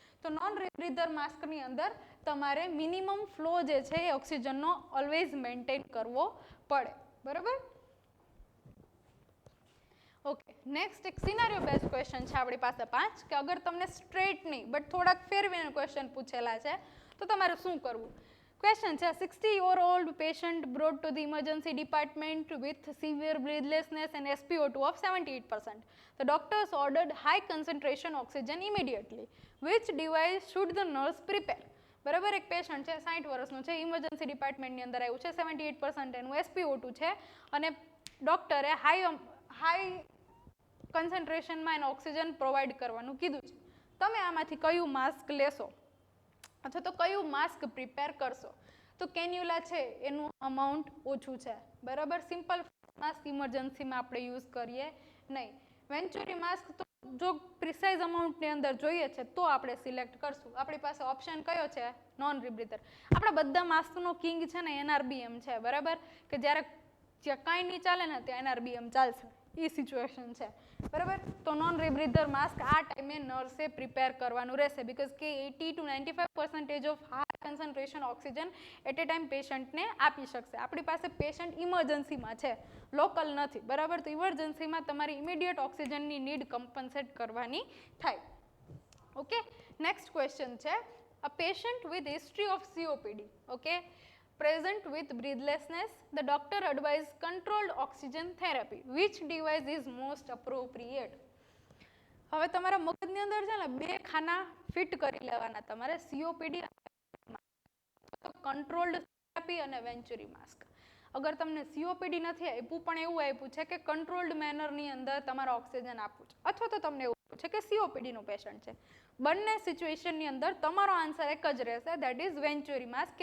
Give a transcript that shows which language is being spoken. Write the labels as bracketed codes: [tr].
[gu] તો નોન રીબ્રીધર માસ્કની અંદર તમારે મિનિમમ ફ્લો જે છે એ ઓક્સિજનનો ઓલવેઝ મેન્ટેન કરવો પડે. બરાબર. ઓકે. નેક્સ્ટ એક સિનારીઓ બેઝ ક્વેશ્ચન છે આપણી પાસે 5 કે અગર તમને સ્ટ્રેટ નહીં બટ થોડાક ફેરવીને ક્વેશ્ચન પૂછેલા છે તો તમારે શું કરવું. [en] Question છે 60-year-old patient brought to the emergency department with severe breathlessness and SpO2 of 78%. The doctors ordered high concentration oxygen immediately. Which device should the nurse prepare? [gu] બરાબર. એક પેશન્ટ છે 60 વર્ષનું છે, ઇમરજન્સી ડિપાર્ટમેન્ટની અંદર આવ્યું છે, 78% એનું SpO2 છે અને ડોક્ટરે હાઈ કન્સન્ટ્રેશનમાં એને ઓક્સિજન પ્રોવાઈડ કરવાનું કીધું છે. તમે આમાંથી કયું માસ્ક લેશો અથવા તો કયું માસ્ક પ્રિપેર કરશો? તો કેન્યુલા છે એનું અમાઉન્ટ ઓછું છે. બરાબર. સિમ્પલ માસ્ક ઇમરજન્સીમાં આપણે યુઝ કરીએ નહીં. વેન્ચુરી માસ્ક તો જો પ્રિસાઇઝ અમાઉન્ટની અંદર જોઈએ છે તો આપણે સિલેક્ટ કરશું. આપણી પાસે ઓપ્શન કયો છે? નોન રીબ્રીધર. આપણા બધા માસ્કનો કિંગ છે ને NRBM છે. બરાબર. કે જ્યારે કાંઈ નહીં ચાલે ને ત્યાં NRBM ચાલશે, એ સિચ્યુએશન છે. બરાબર. તો નોન રીબ્રીધર માસ્ક આ ટાઈમે નર્સે પ્રિપેર કરવાનું રહેશે બીકોઝ કે 80 to 95% of high concentration oxygen at A time પેશન્ટને આપી શકશે. આપણી પાસે પેશન્ટ ઇમરજન્સીમાં છે, લોકલ નથી. બરાબર. તો ઇમરજન્સીમાં તમારી ઇમિડિયેટ ઓક્સિજનની નીડ કમ્પન્સેટ કરવાની થાય. ઓકે. [en] Next question છે a patient with history of COPD, okay, present with breathlessness, the doctor advised controlled oxygen therapy. Which device is most appropriate? [gu] હવે તમારા મગજની અંદર છે ને 2 ખાના ફિટ કરી લેવાના તમારે, COPD કંટ્રોલ્ડ થેરાપી અને વેન્ચુરી માસ્ક. અગર તમને COPD નથી આપ્યું પણ એવું આપ્યું છે કે કંટ્રોલ્ડ મેનરની અંદર તમારે ઓક્સિજન આપવું છે, અથવા તો તમને એવું છે કે COPD નું પેશન્ટ છે, બંને સિચ્યુએશનની અંદર તમારો આન્સર એક જ રહેશે, દેટ ઇઝ વેન્ચુરી માસ્ક.